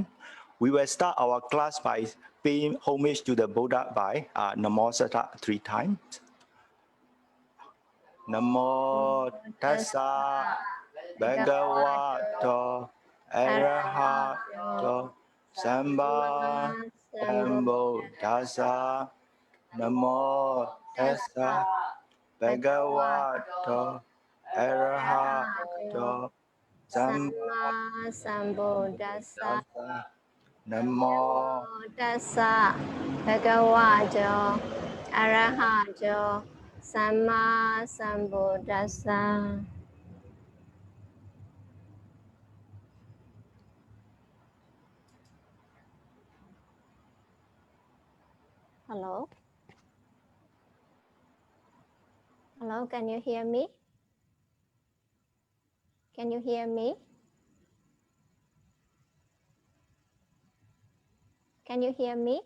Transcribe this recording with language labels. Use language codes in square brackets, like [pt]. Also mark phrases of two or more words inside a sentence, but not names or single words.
[en] We will start our class by paying homage to the Buddha by [pi] Namo Tassa [en] 3 times. [pi] Namo Tassa Bhagavato Arahato Samba Sambuddhassa. Namo Tassa Bhagavato Arahato Samma Sambuddhassa. Namo Tassa Bhagavato Arahato Samma Sambuddhassa. [en] Hello? Hello, can you hear me? Can you hear me? Can you hear me?